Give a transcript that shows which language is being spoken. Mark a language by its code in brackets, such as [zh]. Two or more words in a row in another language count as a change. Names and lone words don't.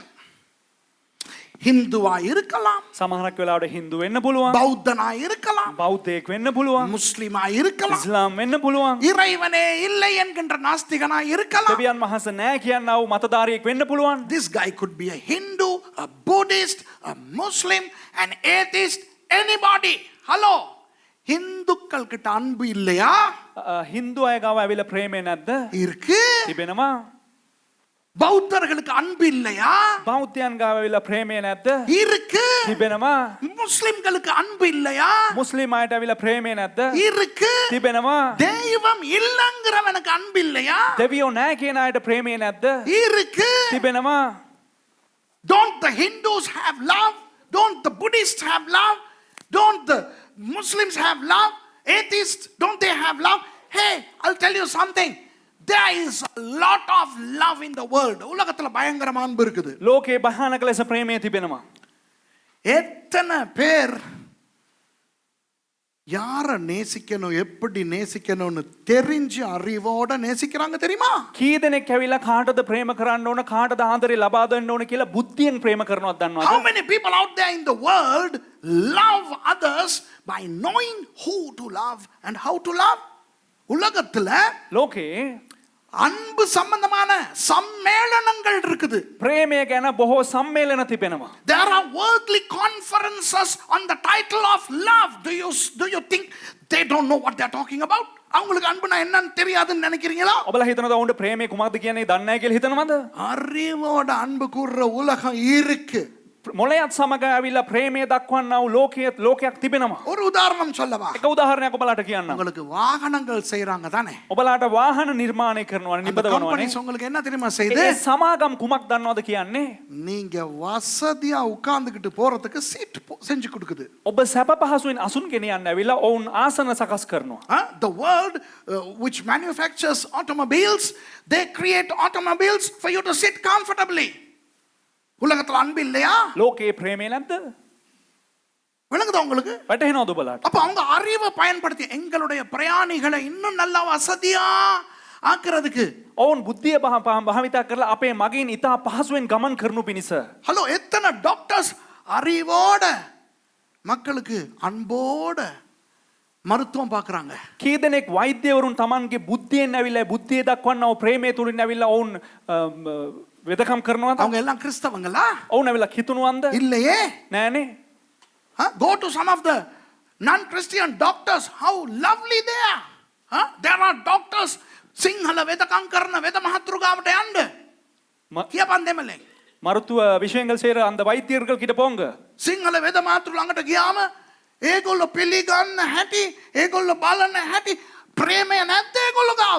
[ta] ஹிந்துவா இருக்கலாம், [si] සමහරක් වෙලාවට හින්දු වෙන්න පුළුවන්. [ta] பௌத்தனா இருக்கலாம், [si] බෞද්ධයෙක් වෙන්න පුළුවන්. [ta] முஸ்லிமா இருக்கலாம், [si] ඉස්ලාම් වෙන්න පුළුවන්. [ta] இறைவனே இல்லை என்கின்ற நாஸ்திகனா இருக்கலாம். [si] දෙවියන් වහන්සේ නැහැ කියනා වූ මතධාරියෙක් වෙන්න පුළුවන්. [en] This guy could be a Hindu, a Buddhist, a Muslim, an atheist, anybody. Hello. [ta] ஹிந்துக்கள் கிட்ட அன்பு இல்லையா? [si] හින්දු අය ගාව ඇවිල්ලා ප්‍රේමේ නැද්ද? [ta] இருக்கு. [si] තිබෙනවා. [ta] பௌத்தர்களுக்கு அன்பு இல்லையா? [si] බෞද්ධයන් ගාව ඇවිල්ලා ප්‍රේමේ නැද්ද? [ta] இருக்கு. [si] තිබෙනවා. [ta] முஸ்லிம்களுக்கு அன்பு இல்லையா? [si] මුස්ලිම් අයට ඇවිල්ලා ප්‍රේමේ නැද්ද? [ta] இருக்கு. [si] තිබෙනවා. [ta] தெய்வம் இல்லங்கறவனுக்கு அன்பு இல்லையா? [si] දෙවියෝ නැහැ කියන අයට ප්‍රේමේ නැද්ද? [ta] இருக்கு. [si] තිබෙනවා. [en] Don't the Hindus have love? Don't the Buddhists have love? Don't the Muslims have love? Atheists, don't they have love? Hey, I'll tell you something. There is a lot of love in the world. [ta] உலகத்துல பயங்கரமான அன்பு இருக்குது. [si] ලෝකේ භයානක ලෙස ප්‍රේමය තිබෙනවා. [ta] எத்தனை பேர் யாரை நேசிக்கணும், எப்படி நேசிக்கணும்னு தெரிஞ்சு அறிவோட நேசிக்கிறாங்க தெரியுமா? [si] කී දෙනෙක් ඇවිල්ලා කාටද ප්‍රේම කරන්න ඕන, කාටද ආදරේ ලබා දෙන්න ඕන කියලා බුද්ධියෙන් ප්‍රේම කරනවද දන්නවද? [en] How many people out there in the world love others by knowing who to love and how to love? [ta] உலகத்துல [si] ලෝකේ [ta] அன்பு சம்பந்தமான சம்மேளனங்கள் இருக்குது. [si] ප්‍රේමය ගැන බොහෝ සම්මේලන තිබෙනවා. [en] There are worldly conferences on the title of love. Do you think they don't know what they are talking about? [ta] அவங்களுக்கு அன்புனா என்னன்னு தெரியாதுன்னு நினைக்கிறீங்களா? [si] ඔබලා හිතනද ඔවුන්ට ප්‍රේමය කුමක්ද කියන්නේ දන්නේ නැහැ කියලා හිතනවද? [ta] அறிவோட அன்பு கூறுற உலகம் இருக்கு. [si] මොළයත් සමග ඇවිල්ලා ප්‍රේමය දක්වන්නා වූ ලෝකයක් තිබෙනවා. [ta] ஒரு உதாரணம் சொல்லவா? [si] එක උදාහරණයක් ඔබලාට කියන්නම්. [ta] உங்களுக்கு வாகனங்கள் செய்றாங்க தானே? [si] ඔබලාට வாහන නිර්මාණය කරනවා නිබදවනවානේ. [ta] கம்பெனிஸ் உங்களுக்கு என்ன தெரியுமா செய்யுது? [si] ඒ සමාගම් කුමක් දන්නවද කියන්නේ? [ta] நீங்க வசதியா உட்கார்ந்துகிட்டு போறதுக்கு சீட் செஞ்சு கொடுக்குது. [si] ඔබ සැප පහසුවෙන් අසුන් ගෙනියන්න ඇවිල්ලා ඔවුන් ආසන සකස් කරනවා. [en] The world which manufactures automobiles, they create automobiles for you to sit comfortably. [ta] உலகத்துல அன்பு இல்லையா? [si] ලෝකේ ප්‍රේමය නැද්ද? [ta] விளங்குதா உங்களுக்கு? [si] වැටහෙනවද ඔබලාට? [ta] அப்ப அவங்க அறிவை பயன்படுத்தி எங்களுடைய பிரயாணிகளை இன்னும் நல்லா வசதியா ஆக்குறதுக்கு [si] ඔවුන් බුද්ධිය භාවිතා කරලා අපේ මගින් ඉතා පහසුවෙන් ගමන් කරනු පිණිස. [ta] ஹலோ, எத்தனை டாக்டர்ஸ் அறிவோட மக்களுக்கு அன்போட மருத்துவம் பார்க்கறாங்க. [si] කී දෙනෙක් වෛද්‍යවරුන් Tamanගේ බුද්ධියෙන් ඇවිල්ලා බුද්ධිය දක්වන්නව ප්‍රේමය තුලින් ඇවිල්ලා ඔවුන් වෙදකම් කරනවද? [ta] அவங்க எல்லாம் கிறிஸ்தவங்களா? [si] ඔවුන් ඇවිල්ලා කිතුණුවන්ද? [ta] இல்லையே. [si] නෑනේ. [en] Go to some of the non-Christian doctors, how lovely they are. Huh? There are doctors, [si] සිංහල වෙදකම් කරන වෙද මහතුරු ගාවට යන්න. ம- කියපන් දෙමළෙන්. [ta] மருத்துவ விஷயங்கள் செய்யற அந்த வைத்தியர்கள் கிட்ட போங்க. [si] සිංහල වෙද මහතුරු ළඟට ගියාම ඒගොල්ලෝ පිළිගන්න හැටි, ඒගොල්ලෝ බලන හැටි ප්‍රේමය නැද්ද ඒගොල්ලෝ ගාව?